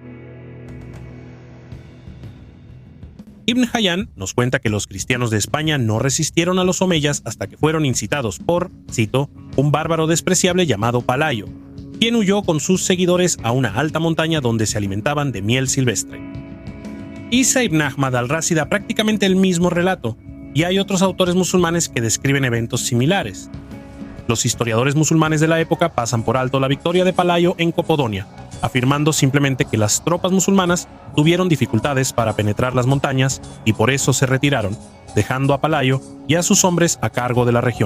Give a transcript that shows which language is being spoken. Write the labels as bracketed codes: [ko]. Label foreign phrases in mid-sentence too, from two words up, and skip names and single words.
[es] Ibn Hayyan nos cuenta que los cristianos de España no resistieron a los omeyas hasta que fueron incitados por, cito, un bárbaro despreciable llamado Palayo, quien huyó con sus seguidores a una alta montaña donde se alimentaban de miel silvestre. Isa ibn Ahmad al-Razi da prácticamente el mismo relato, y hay otros autores musulmanes que describen eventos similares. Los historiadores musulmanes de la época pasan por alto la victoria de Palayo en Copodonia, afirmando simplemente que las tropas musulmanas tuvieron dificultades para penetrar las montañas y por eso se retiraron, dejando a Palayo y a sus hombres a cargo de la región.